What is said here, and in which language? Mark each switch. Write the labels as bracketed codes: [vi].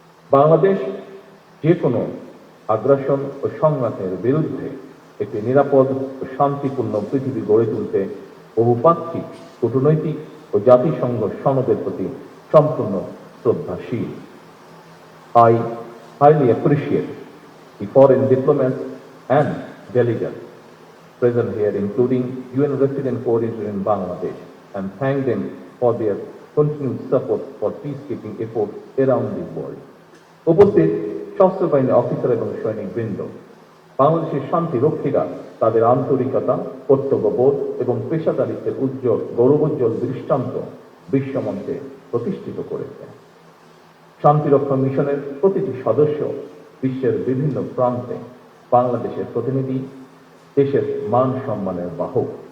[bn] বাংলাদেশ যে কোনো আগ্রাসন ও সংঘাতের বিরুদ্ধে একটি নিরাপদ ও শান্তিপূর্ণ পৃথিবী গড়ে তুলতে বহুপাক্ষিক, কূটনৈতিক ও জাতিসংঘ সনদের প্রতি সম্পূর্ণ শ্রদ্ধাশীল। [en] I highly appreciate the foreign diplomats and delegates present here, including UN resident coordinator in Bangladesh, and thank them for their continued support for peacekeeping efforts around the world. [bn] উপস্থিত সশস্ত্র বাহিনীর অফিসার এবং সৈনিকবৃন্দ, বাংলাদেশের শান্তি রক্ষীরা তাদের আন্তরিকতা, কর্তব্যবোধ এবং পেশাদারিত্বের উজ্জ্বল গৌরবোজ্জ্বল দৃষ্টান্ত বিশ্বমঞ্চে প্রতিষ্ঠিত করেছে। শান্তিরক্ষা মিশনের প্রতিটি সদস্য বিশ্বের বিভিন্ন প্রান্তে বাংলাদেশের প্রতিনিধি, দেশের মান সম্মানের বাহক।